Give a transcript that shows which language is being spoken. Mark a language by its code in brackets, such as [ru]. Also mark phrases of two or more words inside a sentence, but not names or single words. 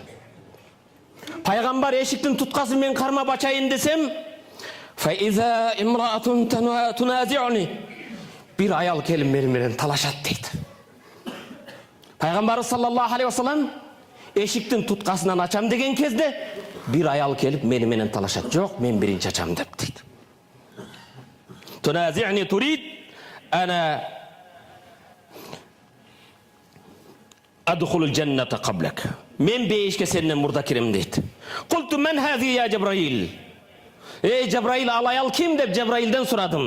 [ky] Пайгамбар эшиктин туткасын мен кармап ачайын десем, [ar] "فإذا امرأة تنازعني." [ky] Бир аял келип менен талашат дейт. Пайгамбарыбыз [ar] صلى الله عليه وسلم [ky] эшиктин туткасынан ачам деген кезде бир аял келип менен талашат. Жок, мен биринчи ачам деп дейт. [ar] تنازعني تريد أن أدخل الجنة قبلك. [ky] Мен бейишке сенден мурда кирем дейди. [ar] قلت من هذه يا جبريل. [ky] Эй Жебрейил, алаял ким деп Жебрейилден сорадым.